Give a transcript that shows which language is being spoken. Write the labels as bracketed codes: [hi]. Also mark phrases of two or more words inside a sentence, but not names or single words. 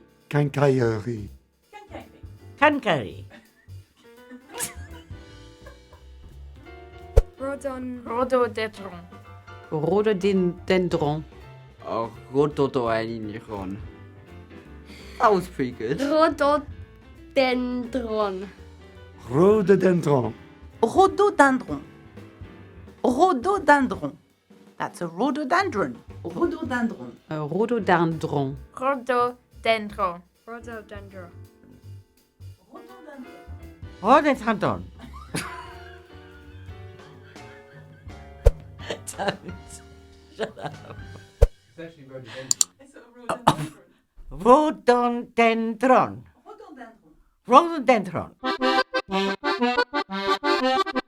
[en] QUINCAILLERIE. Quincaillerie. Quincaillerie. Rhododendron. Rhododendron. Rhododendron. That was pretty good. Rhododendron. RHODODENDRON. Rhododendron. Rhododendron. That's a rhododendron. Rhododendron. Rhododendron. Rhododendron. Rhododendron. Rhododendron. Don't. Shut up. It's actually rhododendron. It's a rhododendron. Rhododendron. Rhododendron. Rhododendron.